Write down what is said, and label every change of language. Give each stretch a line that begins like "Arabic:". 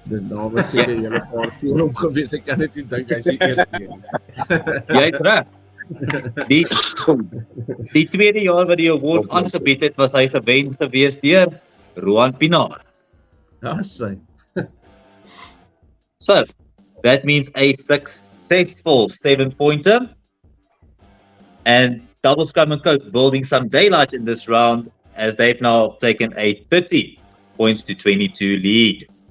Afrikaans: Daar was seker julle paar voor hom gewees. Ek kan net nie dink hy's die eerste een. Jy het reg. Die tweede jaar wat die award aangebied het, was hy gewen gewees deur Roan Pinaar. Ja, sy.
English: So, that means a successful 7-pointer. And double scrum and coke building some daylight in this round as they've now taken a 30 points to 22 lead.